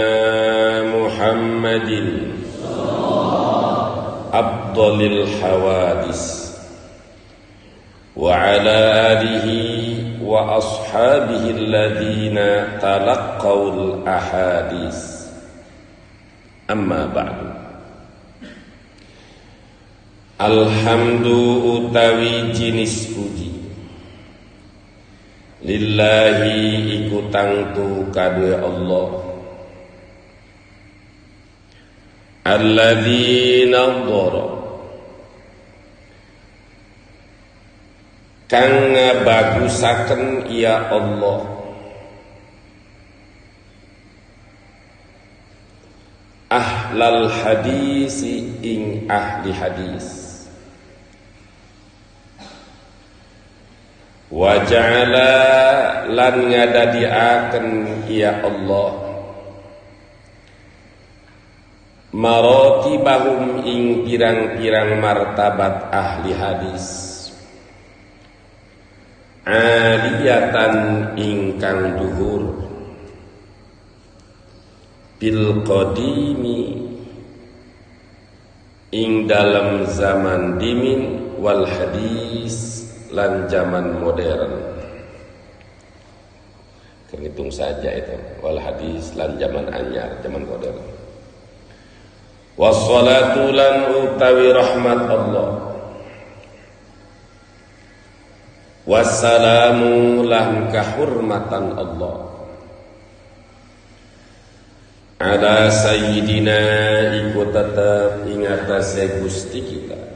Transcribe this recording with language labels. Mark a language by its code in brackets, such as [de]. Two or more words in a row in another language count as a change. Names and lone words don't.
[ar] محمد أفضل الحوادث وعلى آله وأصحابه الذين تلقوا الأحاديث أما بعد الحمد [jv] utawi jinis puji lillahi iku tangtu kadue Allah [ar] الذي نضر [jv] kang bagusaken ya Allah [ar] أهل الحديث [jv] ing ahli hadis [ar] وجعل [jv] lan ngadadiaken ya Allah maratibahum ing pirang-pirang martabat ahli hadis aliyatan ingkang duhur [ar] بالقديم [jv] ing dalam zaman dimin [ar] والحديث [jv] lan zaman modern. [id] Hitung saja itu [ar] والحديث [jv] lan zaman anyar zaman modern. Wassalatu lan utawi rahmat Allah wassalamu lan kahurmatan Allah [ar] على سيدنا [jv] iku tetap ingatase Gusti kita